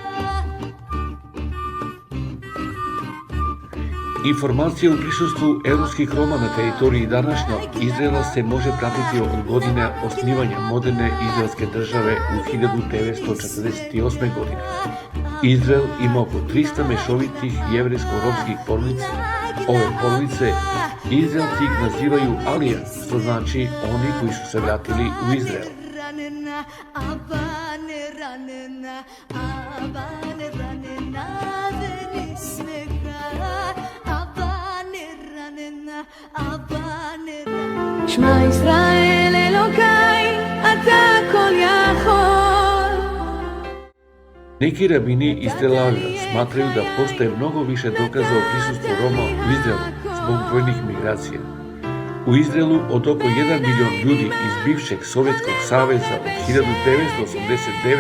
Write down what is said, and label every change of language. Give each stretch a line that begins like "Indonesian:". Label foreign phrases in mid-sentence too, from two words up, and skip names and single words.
Serbian: Informacije o prisustvu evropskih Roma na teritoriji današnjeg Izraela se može pratiti od godine osnivanja moderne izraelske države u 1948. godine. Izrael ima oko 300 mešovitih jevrejsko-romskih porodica. Ove porodice Izraelci ih nazivaju Alija, što znači oni koji su se vratili u Izrael.
Hebrew: שמע ישראל אלוקיי, אתה כל יכול.
Serbian: Neki rabini iz Tel Aviva smatraju da postoje mnogo više dokaza o prisustvu Roma u Izraelu zbog brojnih migracija. U Izraelu od oko 1 milion ljudi iz bivšeg Sovjetskog saveza od 1989.